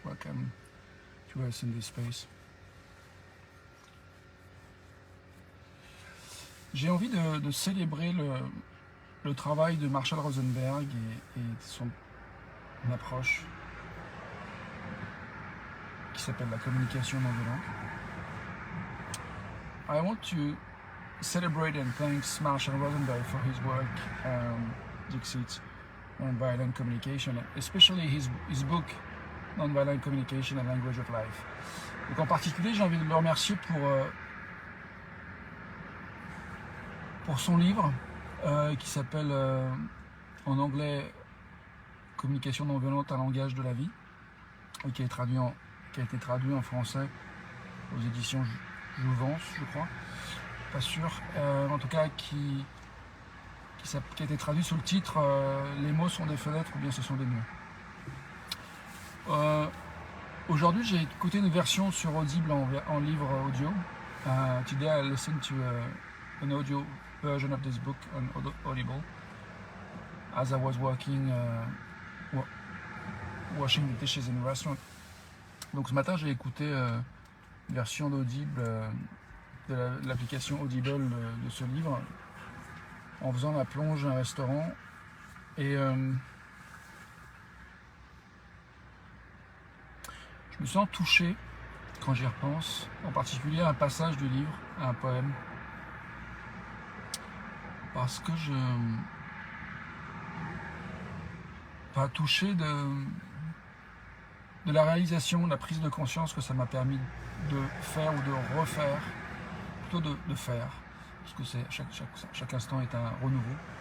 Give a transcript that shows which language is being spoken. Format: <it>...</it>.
<en>Welcome to us in this space.</en> <fr>J'ai envie de célébrer le travail de Marshall Rosenberg et son approche qui s'appelle la communication non violente.</fr> <en>I want to celebrate and thanks Marshall Rosenberg for his work, Dixit, Nonviolent Communication, especially his book, Nonviolent Communication and Language of Life.</en> <fr>Donc en particulier, j'ai envie de le remercier pour son livre qui s'appelle en anglais Communication non violente, un langage de la vie, et qui a été traduit en français aux éditions Jouvence, je crois. Pas sûr, en tout cas qui a été traduit sous le titre Les mots sont des fenêtres ou bien ce sont des murs. Aujourd'hui j'ai écouté une version sur Audible en livre audio.</fr> <en>Today I listened to an audio version of this book on Audible as I was washing the dishes in a restaurant.</en> <fr>Donc ce matin j'ai écouté une version d'Audible de l'application Audible de ce livre en faisant la plonge à un restaurant et je me sens touché quand j'y repense, en particulier à un passage du livre, à un poème, parce que touché de la réalisation, de la prise de conscience que ça m'a permis de faire ou de refaire, plutôt de faire, parce que chaque instant est un renouveau.</fr>